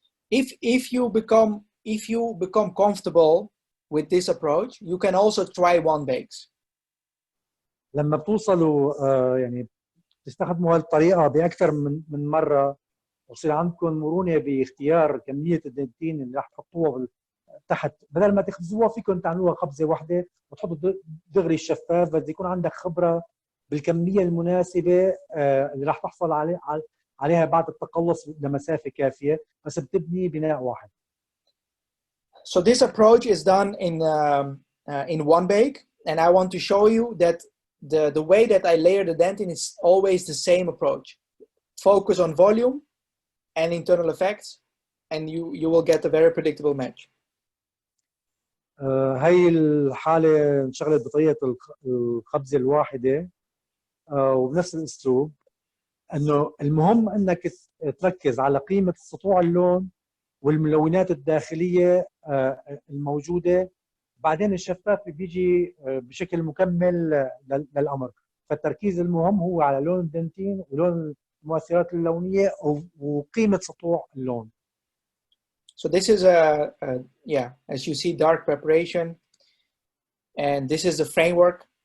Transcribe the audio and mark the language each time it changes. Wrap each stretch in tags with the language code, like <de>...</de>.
<en>If you become comfortable with this approach, you can also try one bakes.</en> <ar>لما بتوصلوا يعني تستخدموا هالطريقة بأكثر من مرة ويصير عندكم مرونة باختيار كمية الدنتين اللي راح تحطوها تحت، بدل ما تخبزوها فيكم تعملوها خبزة واحدة وتحطوا دغري الشفاف، بس يكون عندك خبرة بالكمية المناسبة اللي راح تحصل عليها بعد التقلص لمسافة كافية، بس بتبني بناء واحد.</ar> <en>So this approach is done in one bake, and I want to show you that the way that I layer the dentin is always the same approach. Focus on volume and internal effects, and you will get a very predictable match.</en> <ar>هاي الحالة انشغلت بطريقة الخبزة الواحدة وبنفس الأسلوب، أنه المهم أنك تركز على قيمة سطوع اللون والملونات الداخلية الموجودة، بعدين الشفاف بيجي بشكل مكمل للأمر. فالتركيز المهم هو على لون الدنتين ولون المؤثرات اللونية وقيمة سطوع اللون.</ar> <en>So this is yeah, as you see, dark preparation, and this is the framework.</en>